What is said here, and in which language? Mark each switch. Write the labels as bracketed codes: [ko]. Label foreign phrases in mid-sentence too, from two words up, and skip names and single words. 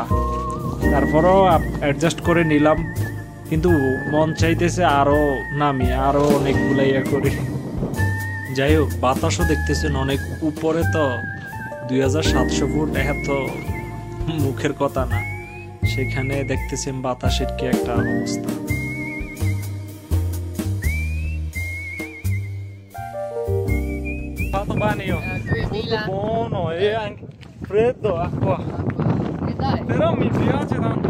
[bn] তারপরও অ্যাডজাস্ট করে নিলাম, কিন্তু মন চাইতেছে আরো নামি, আরো অনেকগুলা ইয়ে করি। যাই হোক, বাতাসও দেখতেছেন অনেক উপরে, তো 2700 ফুট, এত মুখের কথা না। সেখানে দেখতেছেন বাতাসের কি একটা অবস্থা। [it] Fatto bagno, 2000. buono e anche freddo, acqua. E dai. Però mi piace tanto.